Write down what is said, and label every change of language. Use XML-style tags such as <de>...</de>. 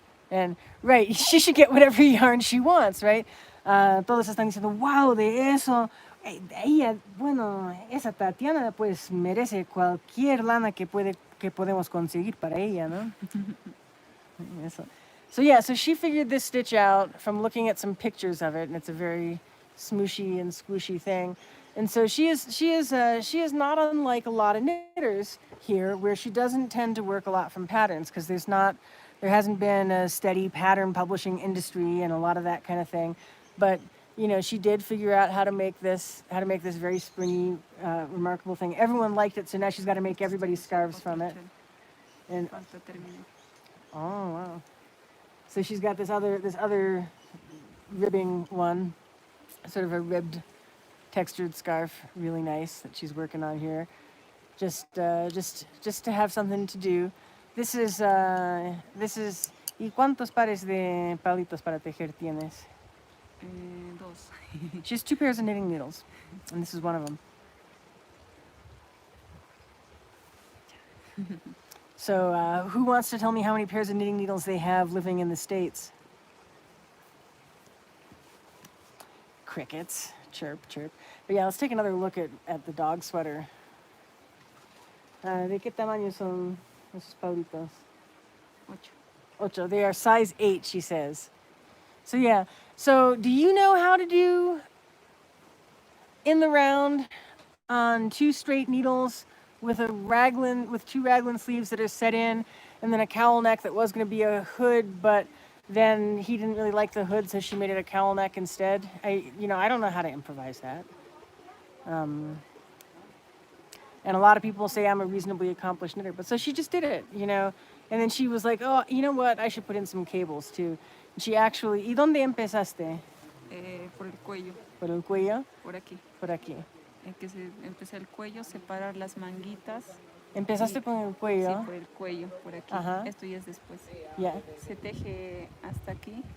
<en>And right, she should get whatever yarn she wants, right?</en> <es>Todos están diciendo, wow, de eso. Ella, bueno, esa Tatiana pues merece cualquier lana que podemos conseguir para ella, ¿no? Eso.</es> <en>So yeah, so she figured this stitch out from looking at some pictures of it, and it's a very smooshy and squishy thing. And so she is not unlike a lot of knitters here, where she doesn't tend to work a lot from patterns because there hasn't been a steady pattern publishing industry and a lot of that kind of thing. But you know, she did figure out how to make this very springy, remarkable thing. Everyone liked it, so now she's got to make everybody's scarves from it. And oh wow. So she's got this other ribbing one, sort of a ribbed textured scarf, really nice, that she's working on here. Just to have something to do. This is</en> <es>¿y cuántos pares de palitos para tejer tienes? Dos.</es> <en>She has 2 pairs of knitting needles, and this is one of them. So who wants to tell me how many pairs of knitting needles they have living in the States? Crickets. Chirp, chirp. But yeah, let's take another look at the dog sweater.</en> <es>¿De qué tamaño son esos palitos?</es> <en>8. They are size 8, she says. So yeah. So do you know how to do in the round on 2 straight needles with 2 raglan sleeves that are set in, and then a cowl neck that was going to be a hood, but then he didn't really like the hood, so she made it a cowl neck instead. I don't know how to improvise that. And a lot of people say I'm a reasonably accomplished knitter, but so she just did it, you know. And then she was like, oh, you know what? I should put in some cables too. And she actually,</en> <es>¿y dónde empezaste? Por el cuello. ¿Por el cuello? Por aquí. Por aquí. Empecé el cuello, separar las manguitas. Empezaste con el cuello. Sí, por el cuello, por aquí. Ajá. Esto ya es después.</es> <en>Yeah.</en> <es>Se teje hasta aquí,</es>